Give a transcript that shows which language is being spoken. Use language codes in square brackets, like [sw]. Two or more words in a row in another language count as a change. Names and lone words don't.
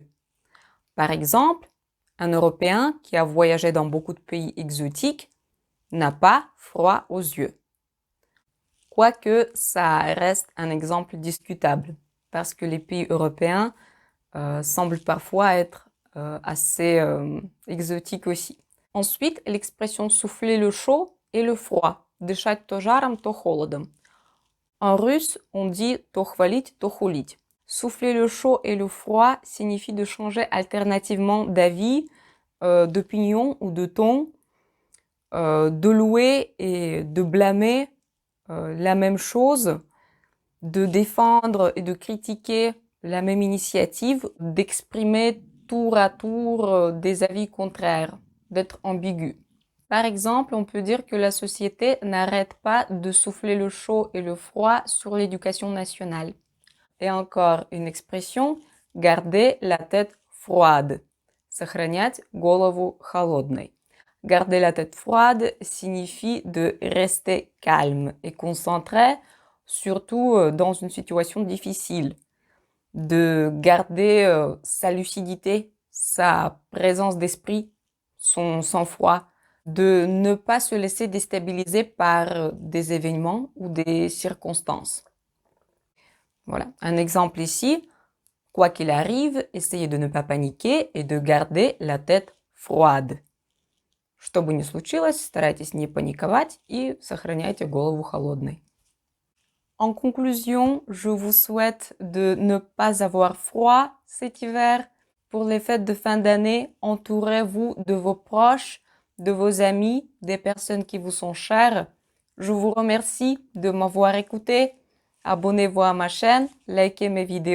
[fr] Par exemple, un Européen qui a voyagé dans beaucoup de pays exotiques n'a pas froid aux yeux. Quoique ça reste un exemple discutable, parce que les pays européens semblent parfois être assez exotiques aussi. Ensuite, l'expression souffler le chaud et le froid. [ru] Дышать то жаром, то холодом. [fr] En russe, on dit [ru] то хвалить, то хулить. [fr] Souffler le chaud et le froid signifie de changer alternativement d'avis, d'opinion ou de ton, de louer et de blâmer la même chose, de défendre et de critiquer la même initiative, d'exprimer tour à tour des avis contraires, d'être ambigu. Par exemple, on peut dire que la société n'arrête pas de souffler le chaud et le froid sur l'éducation nationale. Et encore une expression, garder la tête froide. [ru] Сохранять голову холодной. [fr] Garder la tête froide signifie de rester calme et concentré, surtout dans une situation difficile. De garder sa lucidité, sa présence d'esprit, son sang-froid. De ne pas se laisser déstabiliser par des événements ou des circonstances. Voilà, un exemple ici. Quoi qu'il arrive, essayez de ne pas paniquer et de garder la tête froide. [ru] Что бы ни случилось, старайтесь не паниковать и сохраняйте голову холодной. [fr] En conclusion, je vous souhaite de ne pas avoir froid cet hiver. Pour les fêtes de fin d'année, entourez-vous de vos proches, de vos amis, des personnes qui vous sont chères. Je vous remercie de m'avoir écouté. Abonnez-vous à ma chaîne, likez mes vidéos.